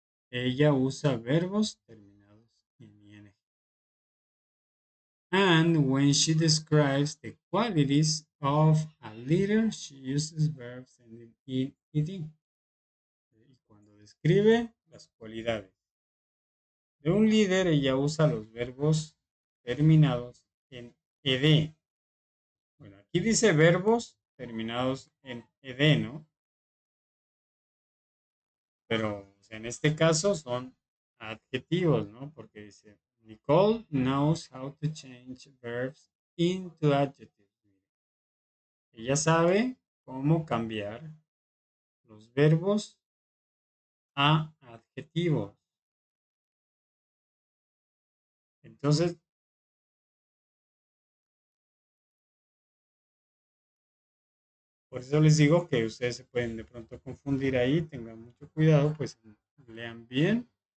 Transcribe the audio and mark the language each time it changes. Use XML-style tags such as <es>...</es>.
<es>Ella usa verbos terminados en ing.</es> <en>And when she describes the qualities of a leader, she uses verbs ending in ed.</en> <es>Y cuando describe las cualidades de un líder, ella usa los verbos terminados en ed. Bueno, aquí dice verbos terminados en ed, ¿no? Pero o sea, en este caso son adjetivos, ¿no? Porque dice,</es> <en>Nicole knows how to change verbs into adjectives.</en> <es>Ella sabe cómo cambiar los verbos a adjetivos. Entonces, por eso les digo que ustedes se pueden de pronto confundir ahí, tengan mucho cuidado, pues lean bien.</es>